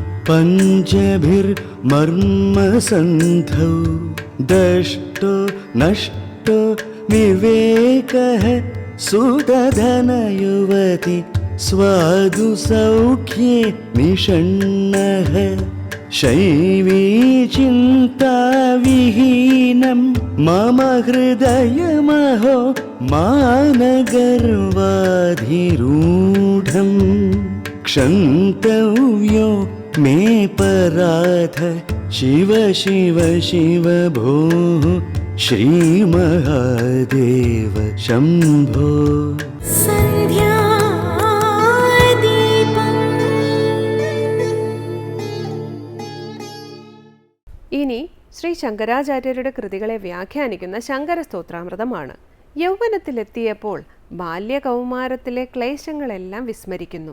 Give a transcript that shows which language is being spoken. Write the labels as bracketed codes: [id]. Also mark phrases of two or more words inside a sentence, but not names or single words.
[sa] പഞ്ചഭിർമർമ്മസന്ധൗ ദഷ്ടോ നഷ്ടോ വിവേകഃ സുതധനയുവതി സ്വാദു സൗഖ്യേ നിഷണ്ണഃ ശൈവീ ചിന്താവിഹീനം മമ ഹൃദയമഹോ മാനഗർവാധിരൂഢം ക്ഷന്തവ്യോ मे पराध शिव शिव शिव भोः श्रीमहादेव शम्भो [ml] സന്ധ്യാദീപം ഇനി ശ്രീ ശങ്കരാചാര്യരുടെ കൃതികളെ വ്യാഖ്യാനിക്കുന്ന ശങ്കരസ്തോത്രാമൃതമാണ്. യൗവനത്തിലെത്തിയപ്പോൾ ബാല്യകൗമാരത്തിലെ ക്ലേശങ്ങളെല്ലാം വിസ്മരിക്കുന്നു.